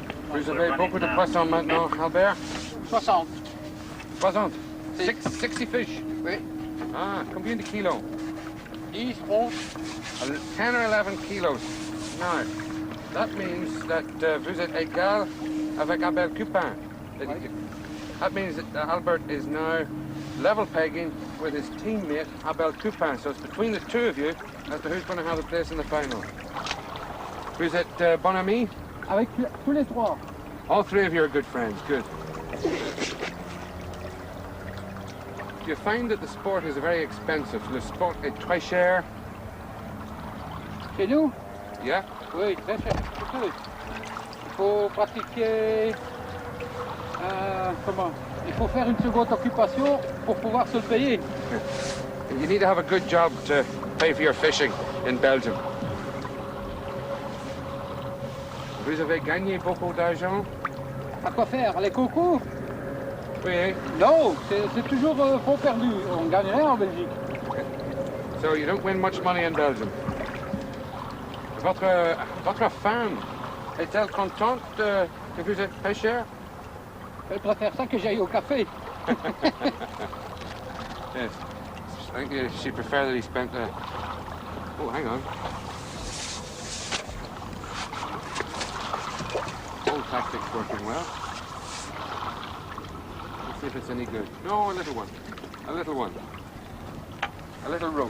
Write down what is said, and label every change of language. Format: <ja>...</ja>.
<fr>Vous avez beaucoup de poissons maintenant, Albert? 60.</fr> <en>60? 60 fish?</en> <fr>Oui. Ah, combien de kilos? 10, 11.</fr> <en>10 or 11 kilos. Now, that means that</en> <fr>vous êtes égal avec</fr> <en>Abel Coupin. That means that Albert is now level pegging with his teammate Abel Coupin. So it's between the two of you as to who's going to have the place in the final.</en> <fr>Vous êtes bon ami? Avec tous les trois.</fr> <en>All 3 of you are good friends. Good. Do you find that the sport is very expensive?</en> <fr>Le sport est très cher? Chez nous?</fr> <en>Yeah?</en> <fr>Oui, très cher. Il faut pratiquer... comment? Il faut faire une seconde occupation pour pouvoir se le payer.</fr> <en>You need to have a good job to pay for your fishing in Belgium.</en> <fr>Vous avez gagné beaucoup d'argent? À quoi faire? Les concours? Oui. Non, c'est toujours fond perdu. On gagne rien en Belgique.</fr> <en>So you don't win much money in Belgium.</en> <fr>Votre femme est-elle contente que vous êtes pêcheur? Elle préfère ça que j'aille au café.</fr> <en>Yes. I think she prefer that he spent... Oh, hang on. Old tactics working well. Let's see if it's any good. No, a little one. A little one. A little roach.</en>